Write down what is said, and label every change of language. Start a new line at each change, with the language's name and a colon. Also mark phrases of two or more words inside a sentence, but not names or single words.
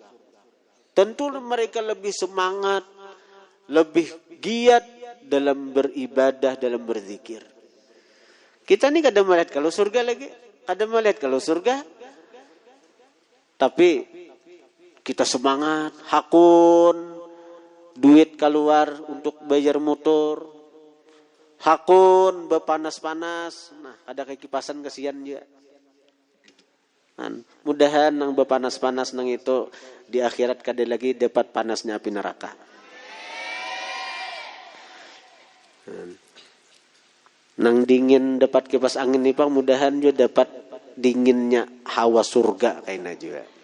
Indonesian: Tentu mereka lebih semangat, lebih giat dalam beribadah, dalam berzikir. Kita ini kadang melihat kalau surga lagi, kadang melihat kalau surga, tapi kita semangat, hakun, duit keluar untuk bayar motor, hakun, bepanas-panas, nah ada kayak kipasan kesian juga.
Banjar: Mudahan nang bepanas-panas nang itu di akhirat kada lagi dapat panasnya api neraka. Nang dingin dapat kipas angin nih Pak, mudahan juga dapat dinginnya hawa surga kayaknya juga.